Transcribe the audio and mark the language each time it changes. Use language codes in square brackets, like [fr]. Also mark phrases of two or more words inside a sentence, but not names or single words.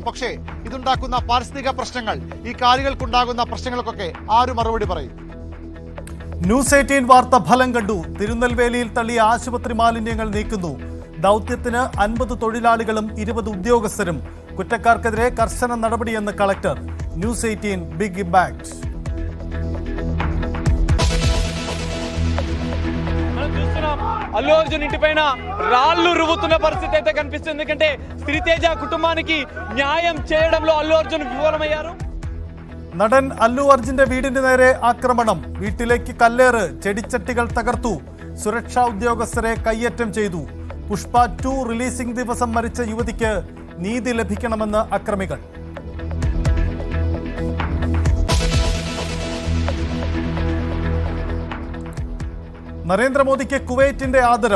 [ml] പക്ഷേ ഇതുണ്ടാക്കുന്ന പാരിസ്ഥിതിക പ്രശ്നങ്ങൾ, ഈ കാലികൾക്കുണ്ടാകുന്ന പ്രശ്നങ്ങൾക്കൊക്കെ ആര് മറുപടി പറയും? ന്യൂസ് 18 വാർത്ത ഫലം കണ്ടു. തിരുനെൽവേലിയിൽ തള്ളിയ ആശുപത്രി മാലിന്യങ്ങൾ നീക്കുന്നു. ദൗത്യത്തിന് 50 തൊഴിലാളികളും 20 ഉദ്യോഗസ്ഥരും. കുറ്റക്കാർക്കെതിരെ കർശന നടപടിയെന്ന് കളക്ടർ. [en] News 18 big impact. [te] అల్లు అర్జున్ ఇంటి పైన రాళ్లు రువ్వుతున్న పరిస్థితి అయితే కనిపిస్తుంది. ఎందుకంటే శ్రీతేజ కుటుంబానికి న్యాయం చేయడంలో అల్లు అర్జున్ విఫలమయ్యారు. [ml] നടൻ അല്ലു അർജുന്റെ വീടിന് നേരെ ആക്രമണം. വീട്ടിലേക്ക് കല്ലേറ്, ചെടിച്ചട്ടികൾ തകർത്തു. സുരക്ഷാ ഉദ്യോഗസ്ഥരെ കയ്യേറ്റം ചെയ്തു. പുഷ്പ 2 റിലീസിംഗ് ദിവസം മരിച്ച യുവതിക്ക് നീതി ലഭിക്കണമെന്ന് അക്രമികൾ. നരേന്ദ്രമോദിക്ക് കുവൈറ്റിന്റെ ആദരം.